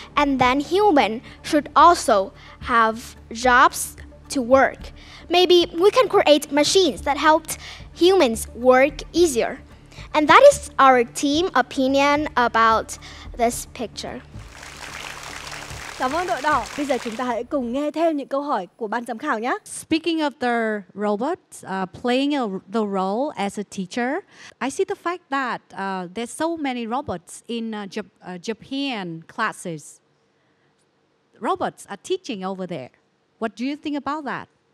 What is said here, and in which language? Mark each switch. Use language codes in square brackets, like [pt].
[en] And then human should also have jobs to work. Maybe we can create machines that helped humans work easier. And that is our team opinion about this picture. [vi] Cảm ơn đội đỏ. Bây giờ chúng ta hãy cùng nghe thêm những câu hỏi của ban giám khảo nhé. [en] Speaking of the robots playing the role as a teacher, I see the fact that there's so many robots in Japan classes. Robots are teaching over there. What do you think about that?